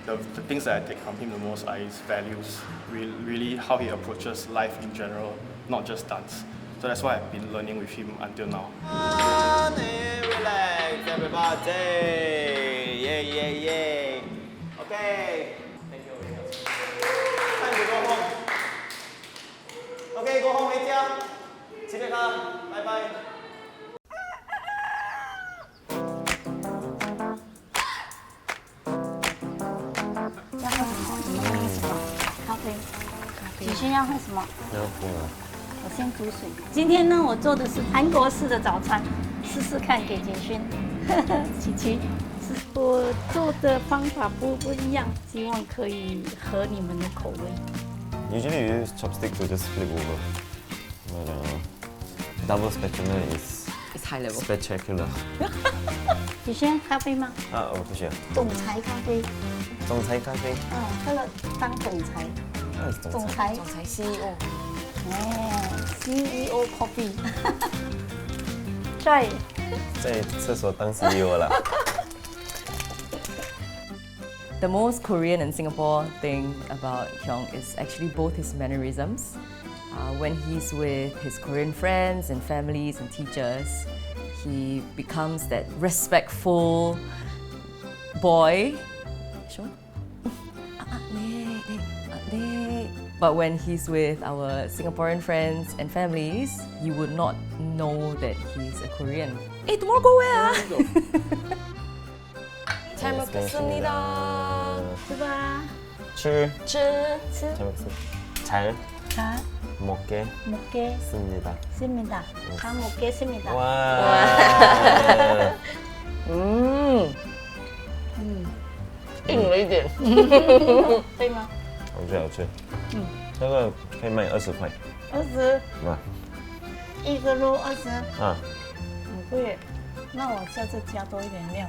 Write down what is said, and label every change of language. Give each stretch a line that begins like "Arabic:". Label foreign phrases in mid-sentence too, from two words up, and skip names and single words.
English: The things that I take from him the most are his values, really how he approaches life in general, not just dance. So that's why I've been learning with him until now. Relax, everybody! Yay, yay, yay! Okay. Thank you. Time to go home. Okay, go home,
Chinese: 回家。
Korean: 집에 가.
English: Bye bye.
Chinese: 咖啡。喜勋要喝什么？要不了。我先煮水。今天呢，我做的是韩国式的早餐，试试看给景勋。琪琪， 我做的方法不一样，希望可以合你们的口味。
English: Usually you use chopstick to just flip over. But double spatula is It's high level. spectacular.
Chinese: 你先咖啡吗？啊，我不需要。总裁咖啡，总裁咖啡。这个当总裁，那是总裁，总裁 CEO.
English: 哎 CEO coffee， try。
Chinese: 在厕所当 CEO 啦。
English: The most Korean in Singapore thing about Kyung is actually both his mannerisms. When he's with his Korean friends and families and teachers, he becomes that respectful boy. Sure. But when he's with our Singaporean friends and families, you would not know that he's a Korean. Hey, tomorrow go where?
Korean: 잘 먹겠습니다.
Chinese: 是吧？吃吃. 吃
Korean: 잘 잘 먹겠습니다. 먹겠습니다. 잘 먹겠습니다. 와.
Chinese: 硬了一点。对吗？好吃好吃。这个可以卖20块。 20，啊一个肉20，啊，很贵耶。那我下次加多一点料。